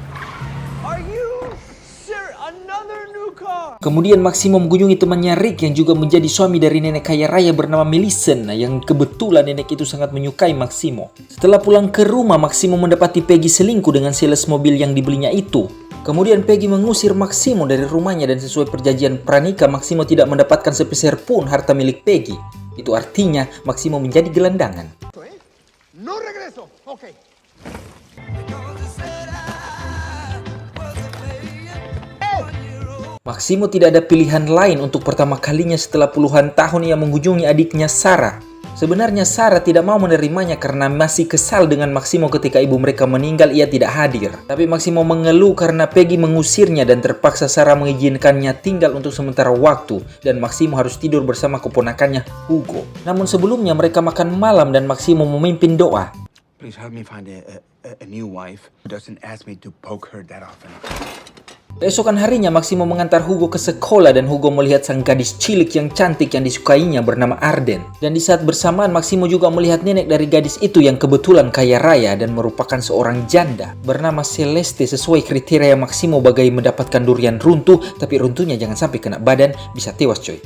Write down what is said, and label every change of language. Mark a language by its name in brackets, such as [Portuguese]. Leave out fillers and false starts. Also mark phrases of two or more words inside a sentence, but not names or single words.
[Indonesian] Kemudian Maximo mengunjungi temannya Rick yang juga menjadi suami dari nenek kaya raya bernama Millicent, yang kebetulan nenek itu sangat menyukai Maximo. Setelah pulang ke rumah, Maximo mendapati Peggy selingkuh dengan sales mobil yang dibelinya itu. Kemudian Peggy mengusir Maximo dari rumahnya dan sesuai perjanjian pranikah, Maximo tidak mendapatkan sepeser pun harta milik Peggy. Itu artinya Maximo menjadi gelandangan. [Spanish] No regreso. Okay. [Indonesian] Maximo tidak ada pilihan lain untuk pertama kalinya setelah puluhan tahun ia mengunjungi adiknya Sarah. Sebenarnya Sarah tidak mau menerimanya karena masih kesal dengan Maximo ketika ibu mereka meninggal ia tidak hadir. Tapi Maximo mengeluh karena Peggy mengusirnya dan terpaksa Sarah mengizinkannya tinggal untuk sementara waktu. Dan Maximo harus tidur bersama keponakannya Hugo. Namun sebelumnya mereka makan malam dan Maximo memimpin doa. [English] Please help me find a new wife who doesn't ask me to poke her that often. [Indonesian] Keesokan harinya Maximo mengantar Hugo ke sekolah dan Hugo melihat sang gadis cilik yang cantik yang disukainya bernama Arden. Dan di saat bersamaan Maximo juga melihat nenek dari gadis itu yang kebetulan kaya raya dan merupakan seorang janda bernama Celeste, sesuai kriteria Maximo bagai mendapatkan durian runtuh, tapi runtuhnya jangan sampai kena badan, bisa tewas coy.